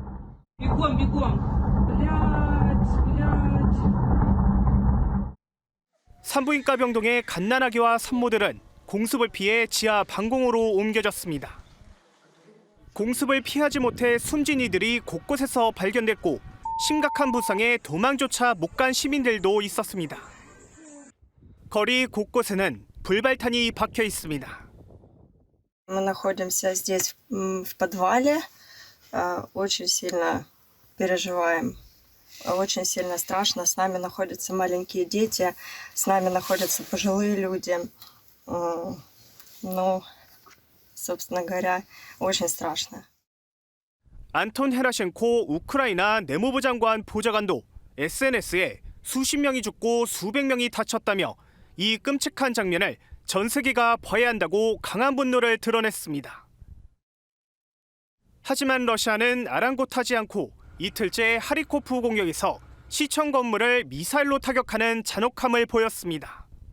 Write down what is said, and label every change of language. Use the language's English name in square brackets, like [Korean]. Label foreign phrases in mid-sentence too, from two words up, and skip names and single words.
[Korean] 산부인과 병동의 갓난아기와 산모들은 공습을 피해 지하 방공호로 옮겨졌습니다. 공습을 피하지 못해 숨진 이들이 곳곳에서 발견됐고 심각한 부상에 도망조차 못 간 시민들도 있었습니다. 거리 곳곳에는 불발탄이 박혀 있습니다. [Russian] Мы находимся здесь в подвале, очень сильно переживаем, очень сильно страшно. С нами находятся маленькие дети, с нами находятся пожилые люди. Ну, собственно говоря, очень страшно. [Korean] 안톤 헤라셴코 우크라이나 내무부 장관 보좌관도 SNS에 수십 명이 죽고 수백 명이 다쳤다며 이 끔찍한 장면을 전 세계가 봐야 한다고 강한 분노를 드러냈습니다. 하지만 러시아는 아랑곳하지 않고 이틀째 하리코프 공격에서 시청 건물을 미사일로 타격하는 잔혹함을 보였습니다.